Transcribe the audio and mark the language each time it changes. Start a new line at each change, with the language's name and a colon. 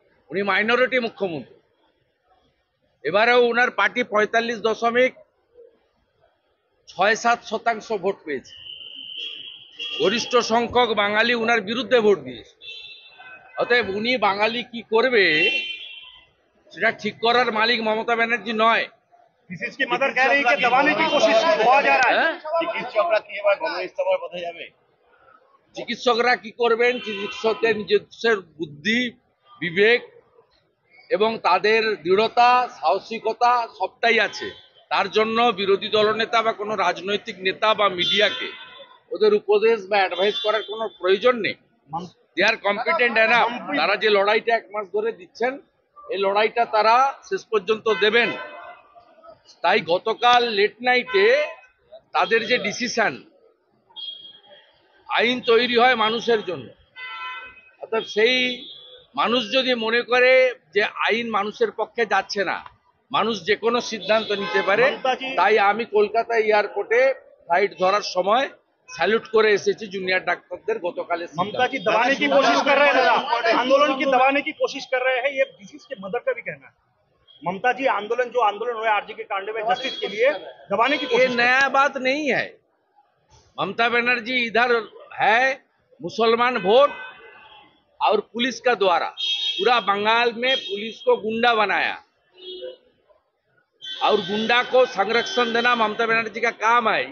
Bangla: উনি মাইনরিটি মুখ্যমন্ত্রী। এবারেও উনার পার্টি 45.67% ভোট পেয়েছে। গরিষ্ঠ সংখ্যক বাঙালি উনার বিরুদ্ধে ভোট দিয়েছে। অতএব উনি বাঙালি কি করবে সেটা ঠিক করার মালিক মমতা ব্যানার্জি নয়।
Hindi: की मदर कह रही है कि दबाने की कोशिश हुआ जा रहा है।
Bangla: চিকিৎসকরা কি এবার গণইস্তফার পথে যাবে? চিকিৎসকরা কি করবেন, চিকিৎসকদের নিজস্ব বুদ্ধি, বিবেক এবং তাদের দৃঢ়তা, সাহসিকতা সবটাই আছে। তার জন্য বিরোধী দলনেতা বা কোনো রাজনৈতিক নেতা বা মিডিয়াকে ওদের উপদেশ বা एडवाइस করার কোনো প্রয়োজন নেই।
English: They are competent enough.
Bangla: তারা যে লড়াইটা 1 মাস ধরে দিচ্ছেন, এই লড়াইটা তারা শেষ পর্যন্ত দেবেন। তাই গতকাল লেট নাইটে তাদের যে ডিসিশন, আইন তৈরি হয় মানুষের জন্য। অর্থাৎ সেই মানুষ যদি মনে করে যে আইন মানুষের পক্ষে যাচ্ছে না, মানুষ যে কোনো সিদ্ধান্ত নিতে পারে, তাই আমি কলকাতা এয়ারপোর্টে ফ্লাইট ধরার সময় স্যালুট করে এসেছি জুনিয়র ডাক্তারদের গতকালের।
Hindi: ममता जी दबाने की कोशिश कर रहे हैं, आंदोलन की दबाने की कोशिश कर रहे हैं, ये डिसीज के मदर का भी कहना है। ममता जी आंदोलन हुआ आरजी के कांड में जस्टिस के लिए दबाने की ये कोशिश नया बात नहीं है। ममता बनर्जी इधर है मुसलमान वोट और पुलिस का द्वारा पूरा बंगाल में पुलिस को गुंडा बनाया और गुंडा को संरक्षण देना ममता बनर्जी का काम है।